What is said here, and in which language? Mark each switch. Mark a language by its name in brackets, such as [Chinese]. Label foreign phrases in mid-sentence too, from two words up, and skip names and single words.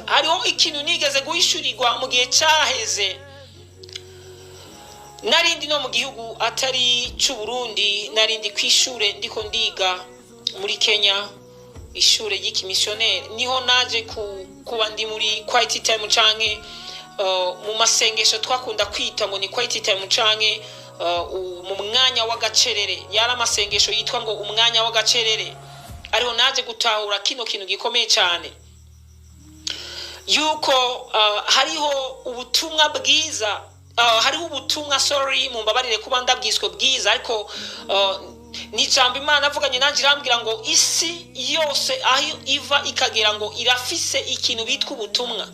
[Rundi] Hariho ikintu nigeze guhishurirwa mu gihe cyaheze, narindi no mu gihugu atari cy'u Burundi, narindi kwishure ndiko ndiga muri Kenya, ishure y'ikimisioneri. Niho naje kuba ndi muri [English] quiet time [Rundi] canke mu masengesho twakunda kwita ngo ni [English] quiet time [Rundi] canke mu mwanya w'agacerere. Yari amasengesho yitwa ngo umwanya w'agacerere. Ariho naje gutahura kino kintu gikomeye cyane, yuko hariho ubutumwa bwiza, hariho ubutumwa, sorry mumbabarire kuba ndabwiswe bwiza, ariko ni jambo Imana avuganye nanjye irambwira ngo isi yose aho iva ikagera ngo irafise ikintu bitwa ubutumwa.